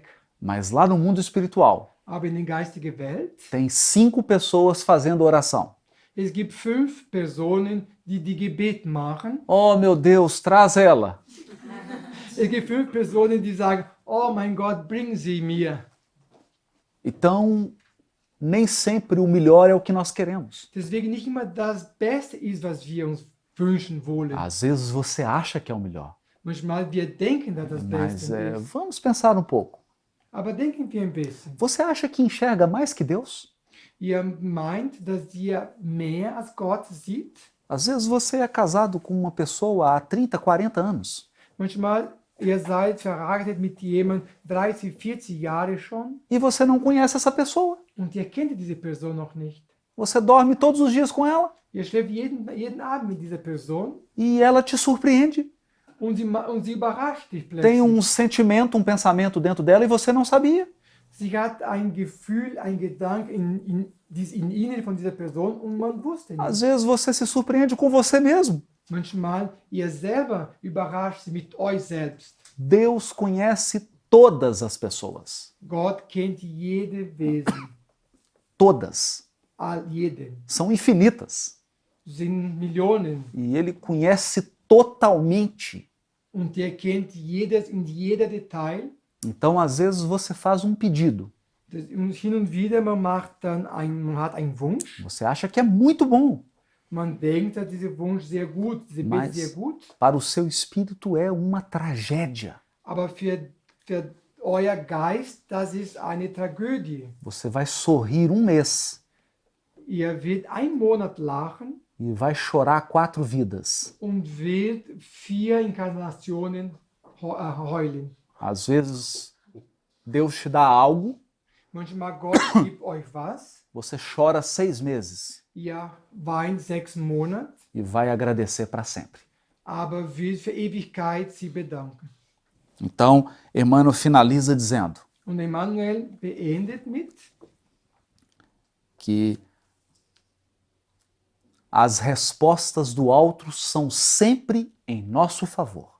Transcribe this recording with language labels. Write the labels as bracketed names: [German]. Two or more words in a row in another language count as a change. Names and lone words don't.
[Portuguese] Mas lá no mundo espiritual, [German] Aber in der geistigen Welt, [Portuguese] tem 5 pessoas fazendo oração. [German] es gibt 5 Personen, die die Gebet machen. [Portuguese] Oh meu Deus, traz ela. [German] Es gibt 5 Personen, die sagen, oh mein Gott, bring sie mir. [Portuguese] Então, nem sempre o melhor é o que nós queremos. [German] Deswegen nicht immer das Beste ist, was wir uns wünschen wollen. [Portuguese] Às vezes você acha que é o melhor, [German] Manchmal wir denken, dass das [Portuguese] mas [German] Beste ist. [Portuguese] vamos pensar um pouco. [German] Aber denken wir ein bisschen. [Portuguese] Você acha que enxerga mais que Deus? [German] Ihr meint, dass ihr mehr als Gott sieht? [Portuguese] Às vezes você é casado com uma pessoa há 30, 40 anos [German] Manchmal ihr seid verheiratet mit jemandem 30, 40 Jahre schon [Portuguese] e você não conhece essa pessoa. [German] und ihr kennt diese Person noch nicht. [Portuguese] Você dorme todos os dias com ela [German] Ihr schläft jeden Abend mit dieser Person [Portuguese] e ela te surpreende. [German] und sie überrascht dich [Portuguese] Tem [German] plötzlich. [Portuguese] sentimento, pensamento dentro dela e você não sabia. [German] Sie hat ein Gefühl, ein Gedanke in ihnen von dieser Person und man wusste nicht. [Portuguese] Às vezes você se surpreende com você mesmo. [German] Manchmal ihr selber überrascht sie mit euch selbst. [Portuguese] Deus conhece todas as pessoas. [German] Gott kennt jede Wesen, [Portuguese] Todas. [German] jeden. [Portuguese] São infinitas. [German] Sind Millionen [Portuguese] E Ele conhece totalmente. [German] und er kennt jedes in jeder Detail. [Portuguese] Então, às vezes, você faz um pedido. [German] Und hin und wieder man hat einen Wunsch. [Portuguese] Você acha que é muito bom. [German] Man denkt, dass dieser Wunsch sehr gut, diese Bitte [Portuguese] Mas [German] sehr gut. [Portuguese] para o seu espírito é uma tragédia. [German] Aber für euer Geist, das ist eine Tragödie. [Portuguese] Você vai sorrir um mês [German] Ihr werdet einen Monat lachen [Portuguese] e vai chorar 4 vidas. [German] und wird 4 Inkarnationen heulen. [Portuguese] Às vezes, Deus te dá algo, [German] Manchmal Gott gibt euch was, [Portuguese] você chora 6 meses. [German] ihr weint 6 Monate, [Portuguese] e vai agradecer para sempre. [German] aber will für Ewigkeit sie bedanken. [Portuguese] Então, Emmanuel finaliza dizendo [German] Und Emmanuel beendet mit, [Portuguese] que as respostas do alto são sempre em nosso favor.